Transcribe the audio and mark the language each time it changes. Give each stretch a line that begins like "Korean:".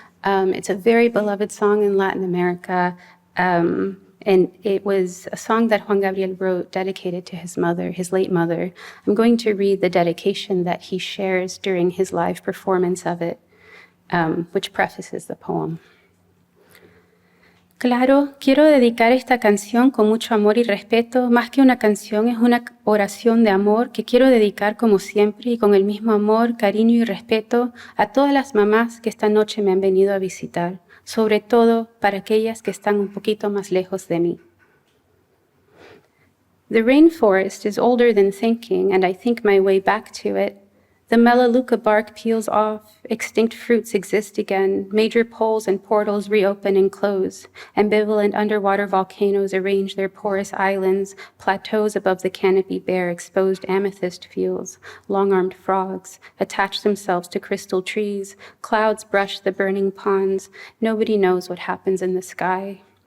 English: It's a very beloved song in Latin America, and it was a song that Juan Gabriel wrote dedicated to his mother, his late mother. I'm going to read the dedication that he shares during his live performance of it, which prefaces the poem.
Spanish: Claro, quiero dedicar esta canción con mucho amor y respeto. Más que una canción, es una oración de amor que quiero dedicar como siempre y con el mismo amor, cariño y respeto a todas las mamás que esta noche me han venido a visitar, sobre todo para aquellas que están un poquito más lejos de mí.
English: The rainforest is older than thinking, and I think my way back to it. The melaleuca bark peels off, extinct fruits exist again, major poles and portals reopen and close, ambivalent underwater volcanoes arrange their porous islands, plateaus above the canopy bear exposed amethyst fields, long-armed frogs attach themselves to crystal trees, clouds brush the burning ponds, nobody knows what happens in the sky.